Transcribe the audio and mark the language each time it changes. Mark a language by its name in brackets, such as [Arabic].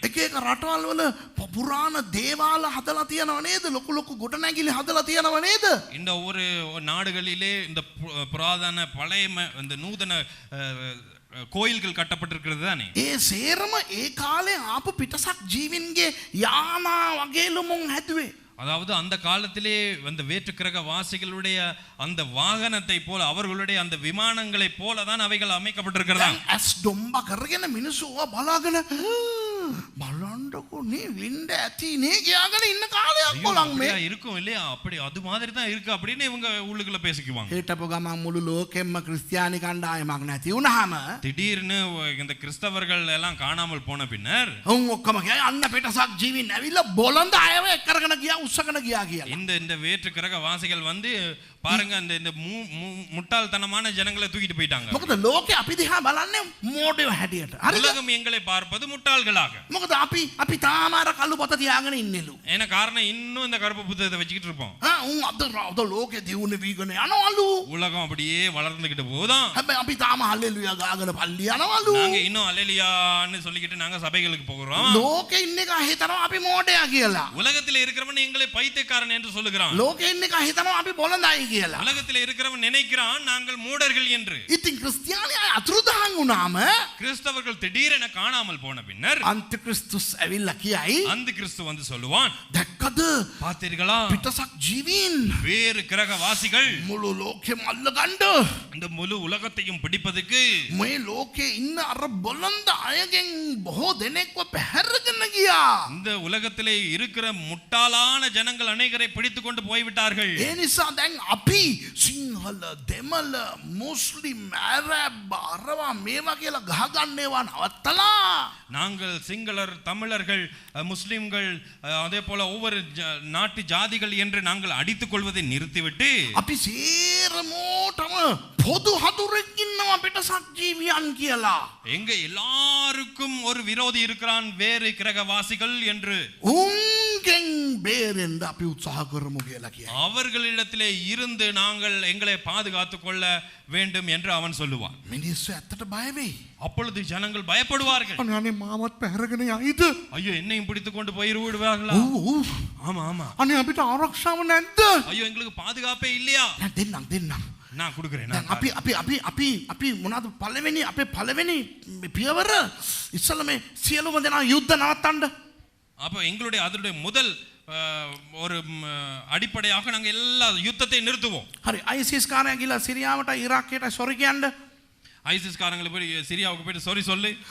[Sinhala] එක එක රටවල් වල පුරාණ දේවාල හදලා තියෙනව නේද? ලොකු ලොකු ගොඩනැගිලි හදලා තියෙනව නේද? [Tamil] இந்த ஒவ்வொரு நாடுகளிலே இந்த புராதன பழைய இந்த நூதன கோயில்கள் கட்டப்பட்டிருக்கிறது தானே? [Sinhala] ඒ සේරම ඒ කාලේ ආපු පිටසක් ජීවින්ගේ යානා වගේලුමුන් හැදුවේ. [Tamil] அதாவது அந்த காலத்திலே அந்த வேற்று கிரக வாசிகளுடைய அந்த வாகனத்தை போல அவர்களுடைய அந்த விமானங்களை போல தான் அவைகள் அமைக்கப்பட்டிருக்கிறதா. [Sinhala] ඇස් ඩොම්බ කරගෙන මිනිස්සු බලාගෙන බලන්නකෝ නේ වින්ද ඇති නේ කියාගෙන ඉන්න කාලයක් බලන් මේ [Tamil] அப்படியா இருக்கும் இல்லையா அப்படி அது மாதிரி தான் இருக்கு அப்படின்னு இவங்க உள்ளுக்குள்ள பேசிக்குவாங்க. [Sinhala] හිටපු ගමන් මුළු ලෝකෙම්ම ක්‍රිස්තියානි කණ්ඩායමක් නැති වුණාම [Tamil] திடீர்னு இந்த கிறிஸ்தவர்கள் எல்லாம் காணாமல் போன பின்னர் [Sinhala] උන් ඔක්කොම කියයි අන්න පිටසක් ජීවින් ඇවිල්ලා බොළඳ අයව එක්කරගෙන ගියා උස්සගෙන ගියා කියලා. [Tamil] இந்த வேற்று கிரக வாசிகள் வந்து பாருங்க இந்த முட்டாள்தனமான ஜனங்களை தூக்கிட்டு போயிட்டாங்க. [Sinhala] මොකද ලෝකේ අපි දිහා බලන්නේ මෝඩයෝ හැටියට. [Tamil] உலகம் எங்களை பார்ப்பது முட்டாள்களாக. [Sinhala] මොකද අපි තාම අර කළු පොත තියාගෙන ඉන්නලු. [Tamil] ஏன்னா காரணம் இன்னும் இந்த கருப்பு புத்தகத்தை வச்சுக்கிட்டு இருப்போம். [Sinhala] උන් අද ලෝකේ දියුණු වීගෙන යනවලු. [Tamil] உலகம் அப்படியே வளர்ந்துகிட்டு போகுதான். [Sinhala] හැබැයි අපි තාම හල්ලෙලුයා ගාගෙන පල්ලි යනවලු. [Tamil] நாங்க இன்னும் அல்லேலியான்னு சொல்லிக்கிட்டு நாங்க சபைகளுக்கு போகிறோம். [Sinhala] ලෝකේ ඉන්න එක හිතනවා අපි මෝඩයා කියලා. [Tamil] உலகத்தில் இருக்கிறவன் எங்களை பைத்தியக்காரன் என்று சொல்லுகிறான். [Sinhala] ලෝකේ ඉන්න එක හිතනවා අපි බොළඳයි කියලා. [Tamil] உலகத்தில் இருக்கிறவன் நினைக்கிறான் நாங்கள் மூடர்கள் என்று. [Sinhala] ඉතින් ක්‍රිස්තියානි අතුරුදහන් වුණාම [Tamil] கிறிஸ்தவர்கள் திடீரென காணாமல் போன பின்னர் [Sinhala] අන්තික්‍රිස්තුස් ඇවිල්ලා කියයි [Tamil] அந்த கிறிஸ்து வந்து சொல்லுவான், [Sinhala] දැක්කද [Tamil] பார்த்தீர்களா [Sinhala] පිටසක් ජීවීන් [Tamil] வேறு கிரகவாசிகள் [Sinhala] මුළු ලෝකෙම අල්ලගන්න [Tamil] இந்த முழு உலகத்தையும் பிடிப்பதுக்கு [Sinhala] මේ ලෝකේ ඉන්න අර බොළඳ අයගෙන් බොහෝ දෙනෙක්ව පැහැරගෙන ගියා. [Tamil] இந்த உலகத்திலே இருக்கிற முட்டாளான ஜனங்கள் அநேகரை பிடித்துக் கொண்டு போய்விட்டார்கள். [Sinhala] ඒ නිසා දැන් අපි සිංහල දෙමළ මුස්ලිම් ඇරබ් අරවා මේවා කියලා ගහගන්නේවා නවත්තලා [Tamil] நாங்கள் சிங்களர் தமிழர்கள் முஸ்லிம்கள் அதே போல ஒவ்வொரு நாட்டு ஜாதிகள் என்று நாங்கள் அடித்துக் கொள்வதை நிறுத்திவிட்டு [Sinhala] අපි සේරමෝටම පොදු හතුරෙක් ඉන්නවා පිටසක් ජීවියන් කියලා. [Tamil] எங்க எல்லாருக்கும் ஒரு விரோதி இருக்கிறான் வேறு கிரகவாசிகள் என்று [Sinhala] උන්ගෙන් බේරෙන්න අපි උත්සාහ කරමු කියලා කියයි. [Tamil] அவர்களிடத்திலே இருந்து நாங்கள் எங்களை பாதுகாத்துக் கொள்ள வேண்டும் என்று அவன் சொல்லுவான். [Sinhala] මිනිස්සු ඇත්තට බය වෙයි. [Tamil] அப்பொழுது ஜனங்கள் பயப்படுவார்கள். [Sinhala] අනේ මාවත් පැහැරගෙන යයිද? [Tamil] ஐயோ என்னையும் பிடித்துக் கொண்டு போய் விடுவார்களா? ஆமா ஆமா. [Sinhala] අනේ අපිට ආරක්ෂාව නැද්ද? [Tamil] ஐயோ எங்களுக்கு பாதுகாப்பே இல்லையா? [Sinhala] දෙන්නම්. [Tamil] நான் கொடுக்கிறேன். [Sinhala] අපි මොනවද පළවෙනි අපේ පළවෙනි පියවර ඉස්සෙල්ලා මේ සියලුම දෙනා යුද්ධ නවත්තන්න. [Tamil] அப்ப எங்களுடைய அதனுடைய முதல் ஒரு அடிப்படையாக நாங்க எல்லா யுத்தத்தை நிறுத்துவோம். [Sinhala] හරි ISIS කාරයා ගිහලා සිරියාවට ඉරාකයට සොරි කියන්න. [Tamil] ஐசிஸ் காரங்களை போய் சிரியாவுக்கு போயிட்டு சாரி சொல்லு.